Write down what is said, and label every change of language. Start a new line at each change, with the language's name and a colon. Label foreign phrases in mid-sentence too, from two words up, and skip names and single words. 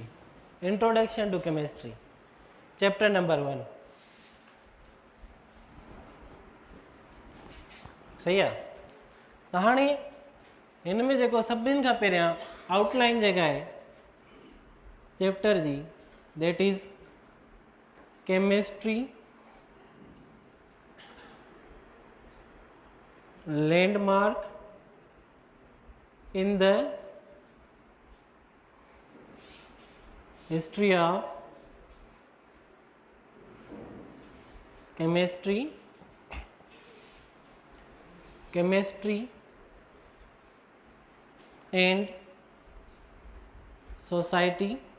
English: Introduction to chemistry. Chapter number 1.
Sindhi: सही आहे। त हाणे हिन में जेको सभिनीनि खां पहिरियां आउटलाइन जेका आहे चैप्टर जी,
English: that is chemistry landmark in the history of chemistry and society,